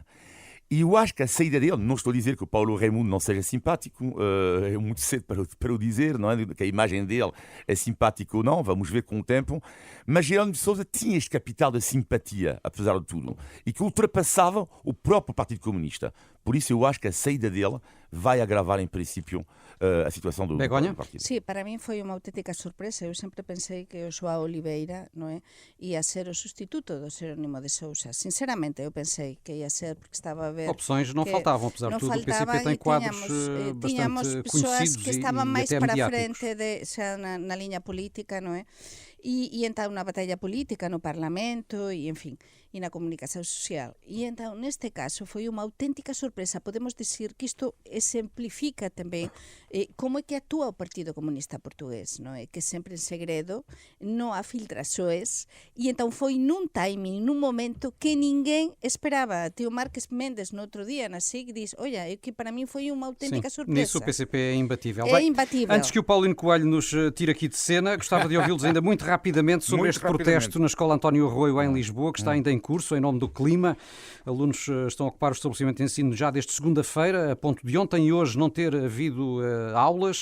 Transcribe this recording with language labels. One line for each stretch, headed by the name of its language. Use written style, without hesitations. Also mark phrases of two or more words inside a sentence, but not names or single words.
Portuguese: E eu acho que a saída dele, não estou a dizer que o Paulo Raimundo não seja simpático, é muito cedo para o dizer, não é? Que a imagem dele é simpática ou não, vamos ver com o tempo, mas Jerónimo de Sousa tinha este capital de simpatia, apesar de tudo, e que ultrapassava o próprio Partido Comunista. Por isso eu acho que a saída dele vai agravar, em princípio, a situação do partido.
Galician: Sí, para min foi unha auténtica sorpresa. Eu sempre pensei que o Joao Oliveira, non é, ia ser o sustituto do Jerónimo de Sousa. Sinceramente, eu pensei que ia ser, porque estaba a ver...
Portuguese: Opções não faltavam, apesar de tudo. O PCP tem quadros bastante conhecidos
Galician: que estaban
Portuguese: e
Galician: máis
Portuguese: até
Galician: para a
Portuguese: mediáticos.
Galician: frente xa na liña política, non é? E entón na batalla política no Parlamento e, en fin, e na comunicación social. E entón, neste caso, foi unha auténtica sorpresa. Podemos dicir que isto exemplifica tamén como é que actúa o Partido Comunista Portugués, non é? Que sempre en segredo, non a filtraxoes, e entón foi nun timing, nun momento que ninguén esperaba. Teo Marques Mendes, no outro día, na SIC, diz, olha, é que para min foi unha auténtica
Portuguese: Sim,
Galician: sorpresa.
Portuguese: nisso o PCP é imbatível. É imbatível. Antes que o Paulino Coelho nos tire aqui de cena, gostava de ouvi-los ainda muito rapidamente sobre este protesto na Escola António Arroio em Lisboa, que está ainda em curso, em nome do clima. Alunos estão a ocupar o estabelecimento de ensino já desde segunda-feira, a ponto de ontem e hoje não ter havido aulas.